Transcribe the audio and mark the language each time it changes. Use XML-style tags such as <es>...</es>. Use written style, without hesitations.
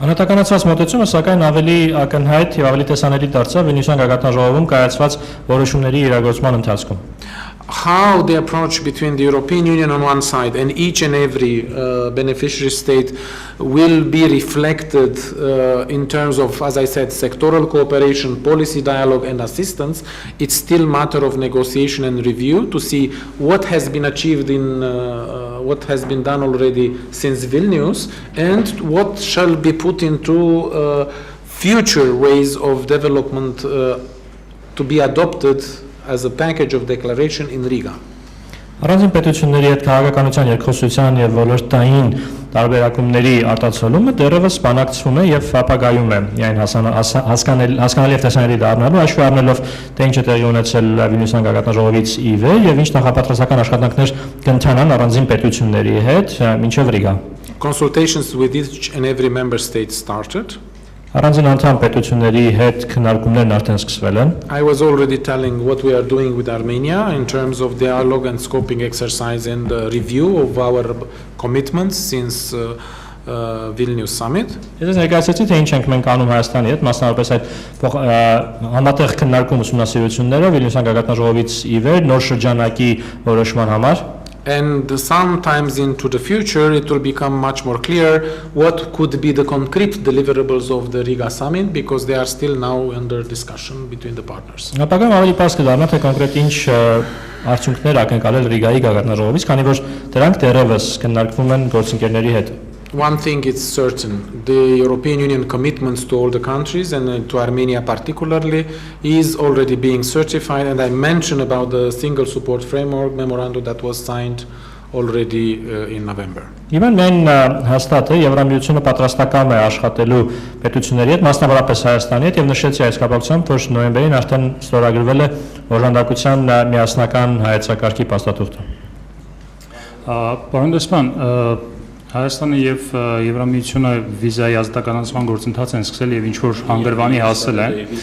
<hy>Անհատականացված մոտեցումը սակայն ավելի ակնհայտ եւ ավելի տեսանելի դարձավ Վիլնյուսյան գագաթնաժողովում կայացված որոշումների իրագործման ընթացքում։</hy> <en>How the approach between the European Union on one side and each and every beneficiary state will be reflected in terms of, as I said, sectoral cooperation, policy dialogue and assistance, it's still a matter of negotiation and review to see what has been achieved in what has been done already since Vilnius and what shall be put into future ways of development to be adopted as a package of declaration in Riga.</en> <hy>Առանձին պետությունների հետ քաղաքականության երկխոսության եւ ոլորտային տարբերակումների արտացոլումը դեռևս բանակցվում է եւ ապագայում է միայն հասկանալի եւ տեսանելի դառնալու հաշվի առնելով թե ինչ է տեղի ունեցել Վիլնյուսյան գագաթնաժողովից ի վեր եւ ինչ նախապատրաստական աշխատանքներ կընթանան առանձին պետությունների հետ մինչեւ Ռիգա։</hy> <en>Consultations with each and every member state started.</en> <hy>Առանձին անդամ պետությունների հետ քննարկումներն արդեն սկսվել են։</hy> <en>I was already telling what we are doing with Armenia in terms of dialogue and scoping exercise and review of our commitments since Vilnius summit.</en> <hy>Ես ներկայացրեցի թե ինչ ենք մենք անում Հայաստանի հետ, մասնավորապես այդ համատեղ քննարկում ուսումնասիրությունները Վիլնյուսյան գագաթնաժողովից ի վեր նոր շրջանակի որոշման համար։</hy> <en>And sometimes into the future it will become much more clear what could be the concrete deliverables of the Riga summit because they are still now under discussion between the partners.</en> <hy>Ապագայում ավելի պարզ կդառնա թե կոնկրետ ինչ արդյունքներ ակնկալել Ռիգայի գագաթնաժողովից, քանի որ դրանք դեռևս քննարկվում են գործընկերների հետ։</hy> <en>One thing is certain, the European Union commitments to all the countries and to Armenia particularly is already being certified, and I mentioned about the single support framework memorandum that was signed already in November.</en> <hy>Իվան մեն հաստատ է Եվրամիությունը պատրաստական է աշխատելու պետությունների հետ, մասնավորապես Հայաստանի հետ, եւ նշեցի այս կապակցությամբ, որ նոյեմբերին արդեն ստորագրվել է օժանդակության միասնական հայեցակարգի փաստաթուղթը։ Պարոն դեսպան, Հայաստանը եւ Եվրամիությունը վիզայի ազատականացման գործընթաց են սկսել եւ ինչ որ հանգրվանի հասել են։</hy>